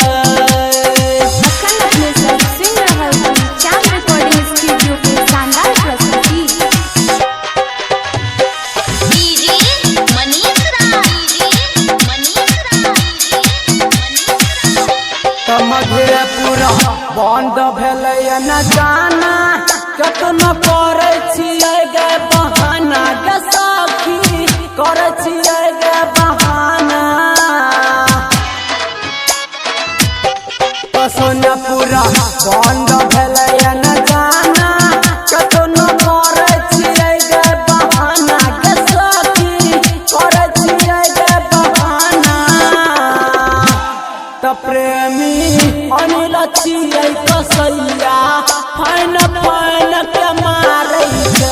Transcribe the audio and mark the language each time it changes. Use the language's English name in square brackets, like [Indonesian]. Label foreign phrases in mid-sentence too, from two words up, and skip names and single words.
[Maithili] अखन अपने सब सुन रहल छी चांद रिकॉर्डिंग स्टूडियो के शानदार प्रस्तुति डीजे मनीष मधेपुरा बंद भेलै न जाना कतना करै छियै गे बहाना गे सखी करै छियै गे बहाना सोनपुरा बंद भेलै न जाना कतना करै छियै गे बहाना गे सखी करै छियै गे बहाना त प्रेमी अनिल छियै कसैया [English] fine fine [Maithili] के मारै